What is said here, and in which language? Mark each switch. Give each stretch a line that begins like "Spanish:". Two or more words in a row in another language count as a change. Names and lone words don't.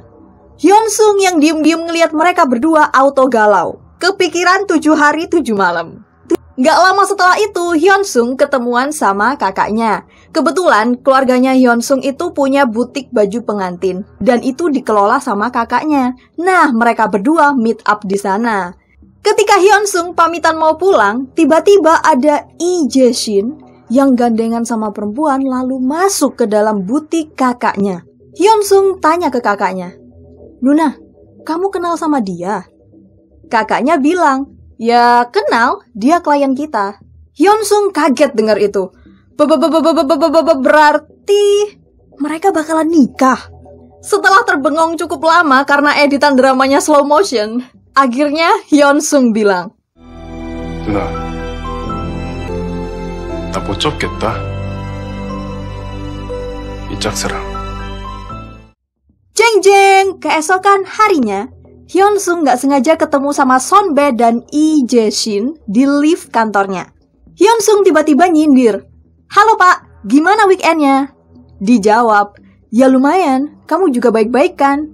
Indonesian: Hyun-sung yang diem-diem ngelihat mereka berdua auto galau. Kepikiran 7 hari 7 malam. Gak lama setelah itu, Hyun-sung ketemuan sama kakaknya. Kebetulan keluarganya Hyun-sung itu punya butik baju pengantin dan itu dikelola sama kakaknya. Nah, mereka berdua
English: meet up
Indonesian: di sana. Ketika Hyun-sung pamitan mau pulang, tiba-tiba ada Lee Jae-shin yang gandengan sama perempuan lalu masuk ke dalam butik kakaknya. Hyun-sung tanya ke kakaknya, "Nuna, kamu kenal sama dia?" Kakaknya bilang, "Ya kenal, dia klien kita." Hyun-sung kaget dengar itu. Berarti mereka bakalan nikah. Setelah terbengong cukup lama karena editan dramanya
English: slow motion,
Indonesian: akhirnya Hyun-sung bilang,
Korean: 누나, 나 못 접겠다. 이 짝사랑.
Indonesian: Jeng jeng, keesokan harinya, Hyun-sung gak sengaja ketemu sama Sonbae dan Lee Jae-shin di lift kantornya. Hyun-sung tiba-tiba nyindir, "Halo pak, gimana weekendnya?" Dijawab, "Ya lumayan, kamu juga baik-baik kan?"